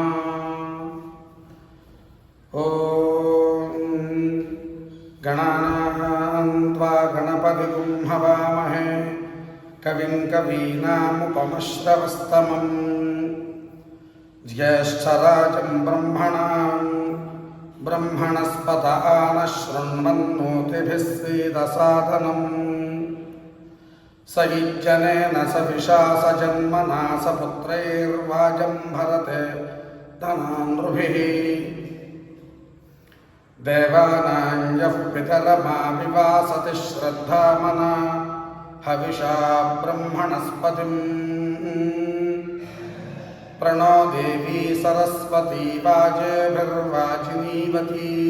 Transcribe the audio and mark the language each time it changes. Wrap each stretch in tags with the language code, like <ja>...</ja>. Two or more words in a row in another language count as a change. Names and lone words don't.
<sa>ఓం గణానాం త్వా గణపతిం హవామహే కవిం కవీనాముపమశ్రవస్తమం జ్యేష్ఠరాజం బ్రహ్మణస్పత ఆనశృణ్వన్నోతిభిः सीदसादनं सयुज्यनेन सविषा सजन्मना सपुत्रैर्वाजं भरते धनानृभिः देवानां यः पितरमाविवासति श्रद्धामना हविषा ब्रह्मणस्पतिं प्रणो देवी सरस्वती वाजेभिर्वाजिनीवती</sa>